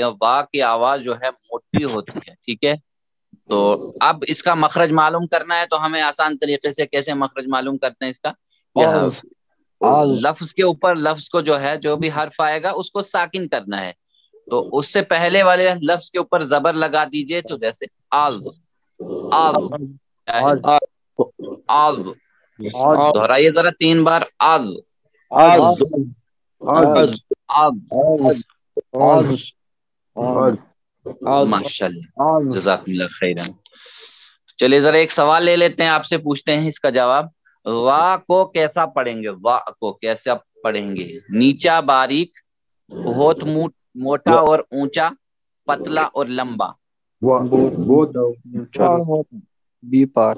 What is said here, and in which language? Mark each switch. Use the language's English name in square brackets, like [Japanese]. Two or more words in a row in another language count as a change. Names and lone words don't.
[Urdu] وا کی آواز جو ہے موٹی ہوتی ہے. ٹھیک ہے، تو اب اس کا مخرج معلوم کرنا ہے. تو ہمیں آسان طریقے سے کیسے مخرج معلوم کرتے ہیں اس کا؟ آز آز لفظ کے اوپر لفظ کو جو ہے جو بھی حرف آئے گا اس کو ساکن کرنا ہے. تو اس سے پہلے والے لفظ کے اوپر زبر لگا دیجئے. تو جیسے آز، آز، آز آز. آز دہرائیے ذرا 3 بار. آز، آز آز، آز آز. آز آز ماشاءاللہ، آز [Arabic] جزاک اللہ خیرا. [Urdu] چلیے ذرا ایک سوال لے لیتے ہیں، آپ سے پوچھتے ہیں اس کا جواب. وا کو کیسا پڑھیں گے؟ وا کو کیسا پڑھیں گے؟ نیچا باریک، بہت موٹا اور اونچا، پتلا اور لمبا. [English] B part